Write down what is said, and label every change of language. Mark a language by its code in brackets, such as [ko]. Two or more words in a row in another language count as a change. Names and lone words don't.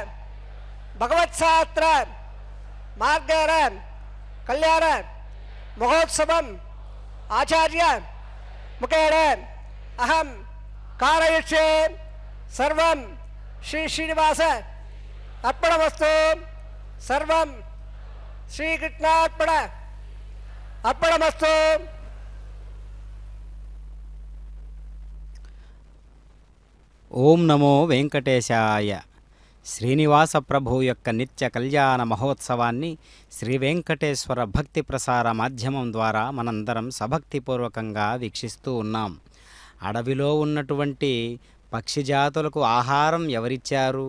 [sa] भगवत्शास्त्र मार्गेण कल्याण महोत्सवम् आचार्य मुखेन अहं कारयिष्ये सर्वं श्री श्रीनिवास अर्पणमस्तु सर्वं अर्पणमस्तु। ఓం నమో వెంకటేశాయ. [te] శ్రీనివాస ప్రభు యొక్క నిత్య కళ్యాణ మహోత్సవాన్ని శ్రీ వెంకటేశ్వర భక్తి ప్రసార మాధ్యమం ద్వారా మనందరం సభక్తిపూర్వకంగా వీక్షిస్తూ ఉన్నాం. అడవిలో ఉన్నటువంటి పక్షి జాతులకు ఆహారం ఎవరిచ్చారు?